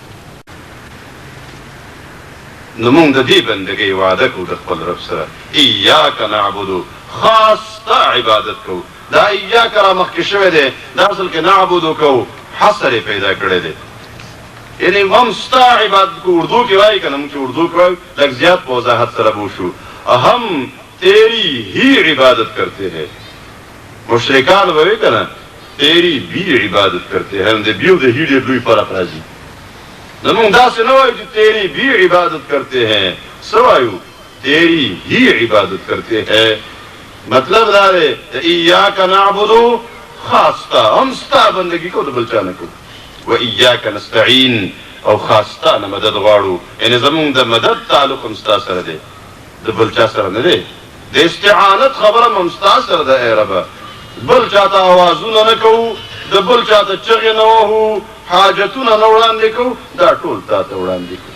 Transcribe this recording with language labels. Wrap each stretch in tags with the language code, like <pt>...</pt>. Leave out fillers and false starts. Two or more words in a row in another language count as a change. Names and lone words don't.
<ps>نو مونږ د دې بندګۍ وعده کوو د خپل رب سره،</ps> <ar>ایاک نعبدو،</ar> <ps>خاص ستا عبادت کوو. دا ایاک را مخکې شوی دی، دا اصل کې نعبدو کوو حصر یې پیدا کړی دی. یعنې هم ستا عبادت کو اردو کې وایي که نه، مونږ چې اردو کې وایو لږ زیات په وضاحت سره بو شو.</ps> <ur>ہم تیری ہی عبادت کرتے ہیں.</ur> <ps>مشرکان به وایي که نه</ps> <ur>تیری بھی عبادت کرتے ہیں.</ur> <ps>د بیو د هي ډېر لوی فرق راځي. نو مونږ داسې نه وایو چې</ps> <ur>تیری بھی عبادت کرتے ہیں،</ur> <ps>څه وایو؟</ps> <ur>تیری ہی عبادت کرتے ہیں.</ur> <ps>مطلب دا دی د</ps> <ar>ایاک نعبدو</ar> <ps>خاص ستا، هم ستا بندګي کوو، د بل چا نه کوو.</ps> <ar>و ایاک نستعین،</ar> <ps>او خاص ستا نه مدد غواړو. یعنې زمونږ د مدد تعلق هم ستا سره دی، د بل چا سره نه دی. د استعانت خبره هم ستا سره ده. ای ربه بل چاته اوازونه نه کوو، د بل چاته چغې نه وهو، حاجتونه نه وړاندې کوو، دا ټول تا ته وړاندې کوو.</ps>